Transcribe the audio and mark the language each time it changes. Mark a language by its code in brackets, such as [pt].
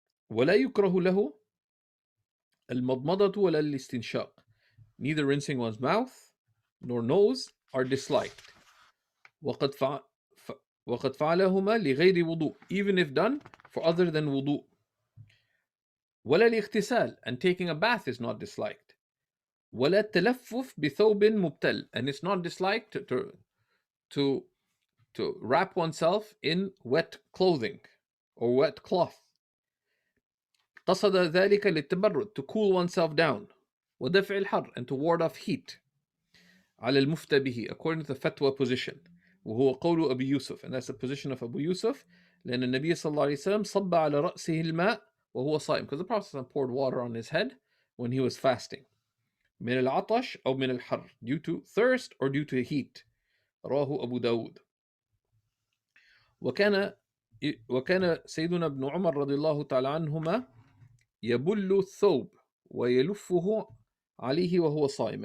[ar] ولا يكره له المضمضة ولا الاستنشاق. [en] Neither rinsing one's mouth nor nose are disliked. [ar] وقد فعلهما لغير وضوء, [en] even if done for other than wudu. [ar] ولا الاغتسال, [en] and taking a bath is not disliked. [ar] ولا التلفف بثوب مبتل, [en] and it's not disliked to wrap oneself in wet clothing or wet cloth. [ar] قصد ذلك للتبرد, [en] to cool oneself down. [ar] ودفع الحر, [en] and to ward off heat. [ar] على المفتى به, [en] according to the fatwa position. [ar] وهو قول أبي يوسف, [en] and that's the position of Abu Yusuf. [ar] لأن النبي صلى الله عليه وسلم صب على رأسه الماء وهو صائم, [en] because the Prophet poured water on his head when he was fasting. [ar] من العطش أو من الحر, [en] due to thirst or due to heat. [ar] رواه أبو داود. وكان سيدنا ابن عمر رضي الله تعالى عنهما يبل الثوب ويلفه عليه وهو صائم.